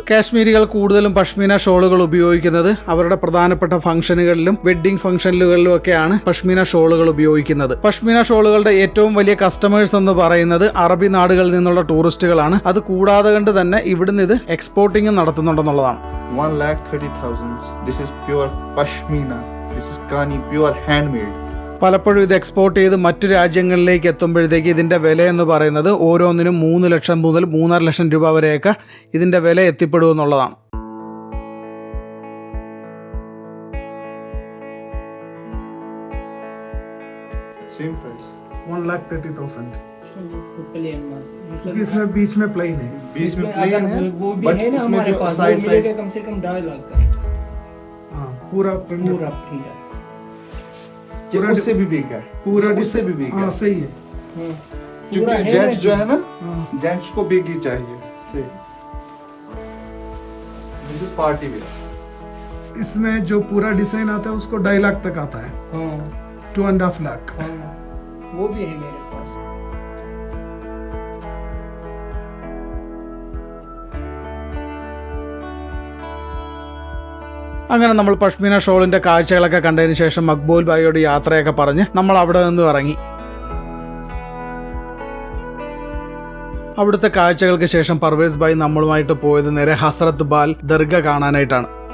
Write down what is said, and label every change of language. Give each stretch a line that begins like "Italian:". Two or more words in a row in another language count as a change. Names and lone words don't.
Malayalam: കാശ്മീരികൾ കൂടുതലും പഷ്മീന ഷോളുകൾ ഉപയോഗിക്കുന്നത് അവരുടെ പ്രധാനപ്പെട്ട ഫംഗ്ഷനുകളിലും വെഡ്ഡിംഗ് ഫംഗ്ഷനുകളിലും ഒക്കെയാണ് പഷ്മീന ഷോളുകൾ ഉപയോഗിക്കുന്നത്. പഷ്മീന ഷോളുകളുടെ ഏറ്റവും വലിയ കസ്റ്റമേഴ്സ് എന്ന് പറയുന്നത് അറബി നാടുകളിൽ നിന്നുള്ള ടൂറിസ്റ്റുകളാണ്. അത് കൂടാതെ കൊണ്ട് തന്നെ ഇവിടുന്ന് ഇത് എക്സ്പോർട്ടിംഗ് നടത്തുന്നുണ്ടെന്നുള്ളതാണ്. 1,30,000.
English: This is pure pashmina. This is Kani pure handmade.
Malayalam: പലപ്പോഴും ഇത് എക്സ്പോർട്ട് ചെയ്ത് മറ്റു രാജ്യങ്ങളിലേക്ക് എത്തുമ്പോഴത്തേക്ക് ഇതിൻ്റെ വില എന്ന് പറയുന്നത് ഓരോന്നിനും 3 ലക്ഷം മുതൽ 3.5 ലക്ഷം രൂപ വരെയൊക്കെ ഇതിൻ്റെ വില എത്തിപ്പെടുമെന്നുള്ളതാണ്.
English: same price 1,30,000 plain mask
Hindi: क्योंकि इसमें बीच में प्लेन है. बीच में प्लेन है वो भी but है ना उसमें हमारे जो पास, वो साइड मिलेगा साइड कम से कम 2.5 लाख का हाँ पूरा पूरा प्रिंटर। पूरा उससे भी बिग है, पूरा उससे भी बिग है. हाँ सही है. पूरा क्योंकि है जेंट्स जो है ना, हाँ. जेंट्स को बिग ही चाहिए. सही.
English: this is party wear.
Hindi: इसमें जो पूरा डिजाइन आता है उसको 2.5 लाख तक आता है. हाँ 2.5 लाख. हाँ वो भी है मेरे पास।
Malayalam: അങ്ങനെ നമ്മൾ പഷ്മീന ഷോളിന്റെ കാഴ്ചകളൊക്കെ കണ്ടതിന് ശേഷം മക്ബൂൽ ഭായിയോട് യാത്രയൊക്കെ പറഞ്ഞ് നമ്മൾ അവിടെ നിന്ന് ഇറങ്ങി. അവിടുത്തെ കാഴ്ചകൾക്ക് ശേഷം പർവേസ് ഭായ് നമ്മളുമായിട്ട് പോയത് നേരെ ഹസ്രത്ത് ബാൽ ദർഗ കാണാനായിട്ടാണ്.